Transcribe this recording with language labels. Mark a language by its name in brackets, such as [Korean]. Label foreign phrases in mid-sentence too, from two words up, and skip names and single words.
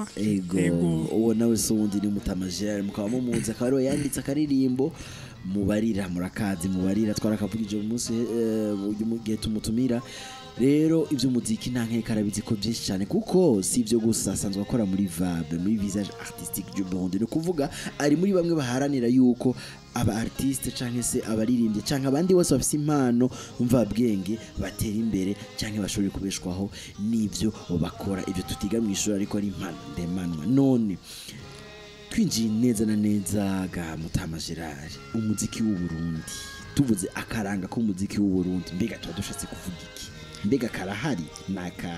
[Rundi] ego uwo nawe se wundi ni Mutama Gerard mukaba mumuzi akaba yanditse akaririmbo mubarira twarakavugije umunsi mu gihe tumutumira rero ivyo muziki nta nkeka arabizi ko byinshi cyane kuko si ivyo gusa asanzwe akora muri VAB muri visage artistique du Burundi no kuvuga ari muri bamwe baharanira yuko aba artiste canke se abaririmbye canke abandi bose bafise impano umva bwenge batera imbere canke bashobora kubeshwaho n'ivyo bakora ivyo tutiga mu ishuri ariko ari impano ndemanwa none twinjiye neza na neza ga Mutama Gerard umuziki w'u Burundi tuvuze akaranga k'umuziki w'u Burundi mbega tuba dushatse kuvuga iki mbega karahari naka